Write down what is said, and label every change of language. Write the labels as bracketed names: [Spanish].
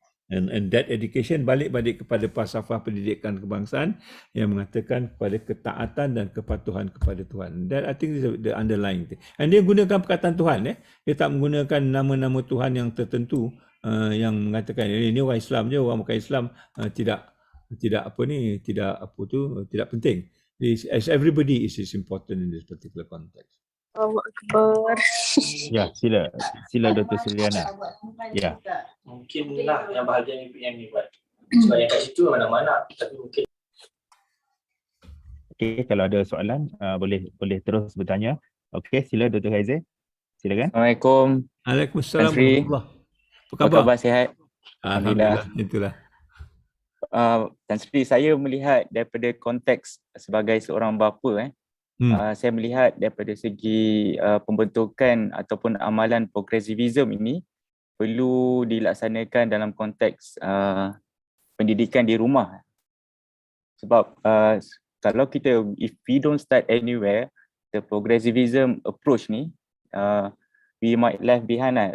[Malay] And that education balik kepada falsafah pendidikan kebangsaan yang mengatakan kepada ketaatan dan kepatuhan kepada Tuhan. [English] That I think is the underlying thing. [Malay] And dia gunakan perkataan Tuhan. Dia tak menggunakan nama-nama Tuhan yang tertentu yang mengatakan ini orang Islam je, orang bukan Islam tidak penting. [English] As everybody is important in this particular context. [Malay] Allahu Akbar. Ya, sila Dr. Suliana. Ya. Mungkinlah yang bahagian UPM ni buat. Sebab yang kat situ mana-mana, tapi mungkin. Okey, kalau ada soalan boleh terus bertanya. Okey, sila Dr. Haizil. Silakan. Assalamualaikum. Waalaikumsalam. Apa khabar? Sihat? Alhamdulillah. Itulah. Tan Sri, saya melihat daripada konteks sebagai seorang bapa, saya melihat daripada segi pembentukan ataupun amalan progressivism ini perlu dilaksanakan dalam konteks pendidikan di rumah. Sebab kalau kita, [English] if we don't start anywhere, the progressivism approach ni, we might left behind lah.